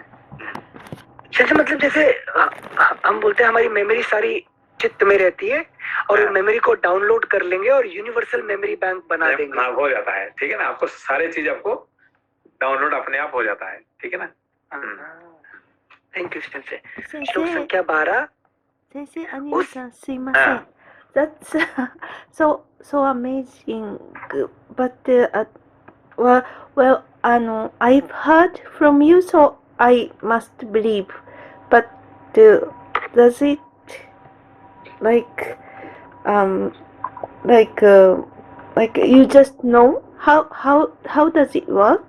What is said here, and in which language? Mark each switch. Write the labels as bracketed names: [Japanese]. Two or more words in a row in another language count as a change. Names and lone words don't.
[Hindi] सेंसे मतलब जैसे हम बोलते हैं हमारी मेमोरी सारी चित्त में रहती है और मेमोरी को डाउनलोड कर लेंगे और [English] universal memory bank [Hindi] बना देंगे। हाँ, हो जाता है। ठीक है ना? आपको सारी चीज आपको डाउनलोड अपने आप हो जाता है। ठीक है ना? [English] thank you [Hindi] सेंसे। श्लोक संख्या 12। [Japanese] Sensei, Anil-san, すいません. [English] That's so amazing. But I've heard from you, so I must believe. But does it like you just know how does it work?